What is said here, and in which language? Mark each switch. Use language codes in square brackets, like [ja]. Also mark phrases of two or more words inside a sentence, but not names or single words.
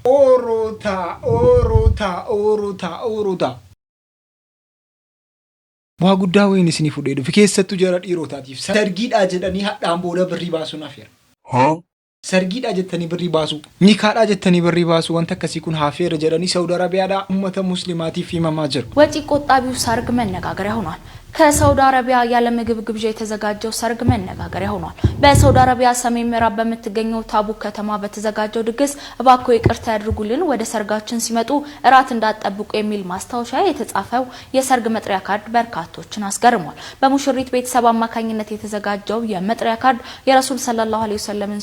[om] oorota waa guddaa wayni isini fudhee dhufe keessattuu jara dhiirotaatiif sargiidha jedhanii hadhaan booda birrii baasuun afeera sargiidha jettanii birrii baasu nikaadha jettanii birrii baasu wanta akkasii kun hafeera jedhanii ሳውዲ አረቢያዳ ummata muslimaatiif himamaa jiru [am] ወጪ ቆጣቢው ሰርግ መነጋገሪያ ሆኗል ከሳውዲ አረቢያ ያለ ምግብ ግብዣ የተዘጋጀው ሰርግ መነጋገሪያ ሆኗል በሳውዲ አረቢያ ሰሜን ምዕራብ በምትገኘው ታቡክ ከተማ በተዘጋጀው ድግስ እባክዎ ይቅርታ ያድርጉልን ወደ ሰርጋችን ሲመጡ እራት እንዳትጠብቁ የሚል ማስታወሻ የተጻፈው የሰርግ መጥሪያ ካርድ በርካቶችን አስገርሟል በሙሽሪት ቤተሰብ አማካኝነት የተዘጋጀው የመጥሪያ ካርድ የረሱል ሰለላሁ ዐለይሂ ወሰለም